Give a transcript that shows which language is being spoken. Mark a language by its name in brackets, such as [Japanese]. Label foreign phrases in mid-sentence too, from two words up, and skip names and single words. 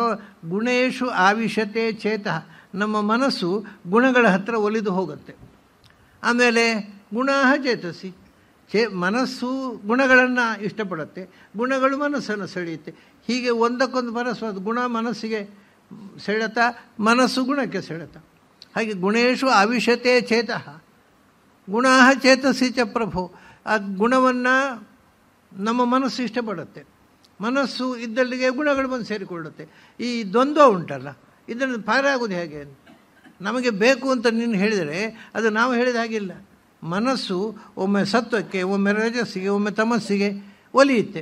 [Sanskrit] ಗುಣೇಶು ಆವಿಶತೆ ಚೇತಃ, [Kannada] ನಮ್ಮ ಮನಸ್ಸು ಗುಣಗಳ ಹತ್ತಿರ ಒಲಿದು ಹೋಗುತ್ತೆ. ಆಮೇಲೆ [Sanskrit] ಗುಣ ಚೇತಸಿ, [Kannada] ಮನಸ್ಸು ಗುಣಗಳನ್ನು ಇಷ್ಟಪಡುತ್ತೆ, ಗುಣಗಳು ಮನಸ್ಸನ್ನು ಸೆಳೆಯುತ್ತೆ. ಹೀಗೆ ಒಂದಕ್ಕೊಂದು ಪರಸ್ಪರ ಗುಣ ಮನಸ್ಸಿಗೆ ಸೆಳೆತ, ಮನಸ್ಸು ಗುಣಕ್ಕೆ ಸೆಳೆತ. [Sanskrit] ಹಾಗೆ ಗುಣೇಶು ಆವಿಶತೆ ಚೇತಃ ಗುಣ ಚೇತಸಿ ಚ ಪ್ರಭೋ. [Kannada] ಆ ಗುಣವನ್ನು ನಮ್ಮ ಮನಸ್ಸು ಇಷ್ಟಪಡುತ್ತೆ, ಮನಸ್ಸು ಇದ್ದಲ್ಲಿಗೆ ಗುಣಗಳು ಬಂದು ಸೇರಿಕೊಳ್ಳುತ್ತೆ. ಈ ದ್ವಂದ್ವ ಉಂಟಲ್ಲ, ಇದನ್ನು ಪಾರಾಗೋದು ಹೇಗೆ? ನಮಗೆ ಬೇಕು ಅಂತ ನೀನು ಹೇಳಿದರೆ ಅದು ನಾವು ಹೇಳಿದ ಹಾಗಿಲ್ಲ. ಮನಸ್ಸು ಒಮ್ಮೆ ಸತ್ವಕ್ಕೆ, ಒಮ್ಮೆ ರಜಸ್ಸಿಗೆ, ಒಮ್ಮೆ ತಮಸ್ಸಿಗೆ ಒಲಿಯುತ್ತೆ.